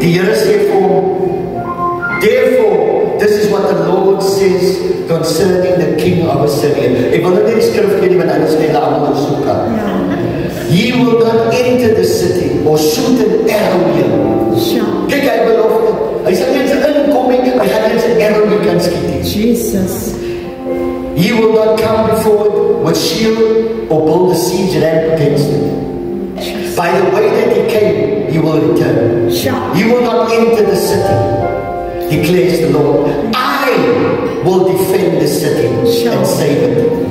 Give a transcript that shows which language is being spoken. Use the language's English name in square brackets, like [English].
[Afrikaans] Die Here sê vir hom, [English] therefore, this is what the Lord says concerning the king of Assyria. [Afrikaans] Ek wil net die skrif gee, want anders net almal soek kan. [English] He will not enter the city or shoot an arrow here. [Afrikaans] Kyk, hy belofte. Hy sal net inkom en hy gaan net 'n arrow hier kan skiet. Jesus. [English] He will not come before it with shield or build a siege ramp against it. By the way that he came, he will return. He will not enter the city, declares the Lord. I will defend the city and save it.